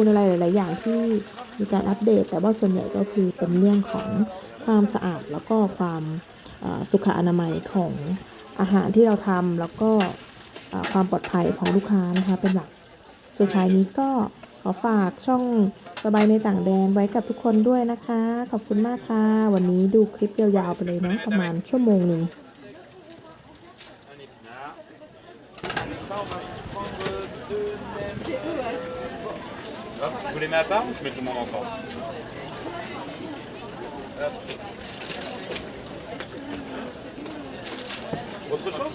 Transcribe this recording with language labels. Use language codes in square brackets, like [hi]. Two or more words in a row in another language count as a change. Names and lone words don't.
[th] อะไรหลายๆอย่างที่มีการอัปเดต แต่ว่าส่วนใหญ่ก็คือเป็นเรื่องของความสะอาดแล้วก็ความสุขอนามัยของอาหารที่เราทำแล้วก็ความปลอดภัยของลูกค้านะคะเป็นหลัก สุดท้ายนี้ก็ขอฝากช่องสบายในต่างแดนไว้กับทุกคนด้วยนะคะ ขอบคุณมากค่ะ วันนี้ดูคลิปยาวๆไปเลยเนาะประมาณชั่วโมงหนึ่ง [fr] Ça, on va prendre 2 mêmes. Hop, vous les mets à part ou je mets tout le monde ensemble? Hop. Autre chose?